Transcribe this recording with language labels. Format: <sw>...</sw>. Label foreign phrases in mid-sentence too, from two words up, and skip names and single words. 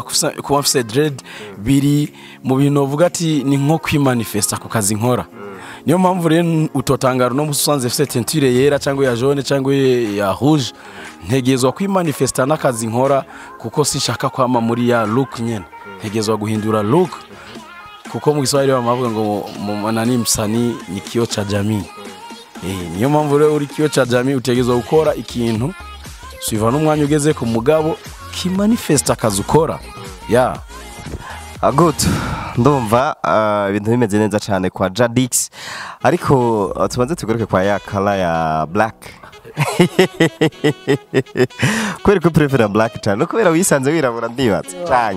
<rn>kuba mfise dread biri mu bintu uvuga ati ni nko kwimanifesta ku kazi nkora niyo mpamvu rero utotangara no musanze mfise tentire yera cyangwa ya jaune cyangwa ya rouge ntegezwa kwimanifesta n'akazi nkora kuko sinshaka kwama muri ya look nyene ntegezwa guhindura look kuko mu Kiswahili bamavuga ngo</rn> <sw>nani msanii ni kioo cha jamii</sw> <rn>niyo mpamvu rero uri</rn> <sw>kioo cha jamii</sw> <rn>utegezwa gukora ikintu suiva n'umwanya ugeze ku mugabo kimanifesta akazi ukora good ndumva ibintu bimeze neza cyane kwa Jadix ariko tubanze tugaruke kwa ya color ya black kweri ko prefer black cyane kubera wisanze wirabura ndibatse cyane</rn>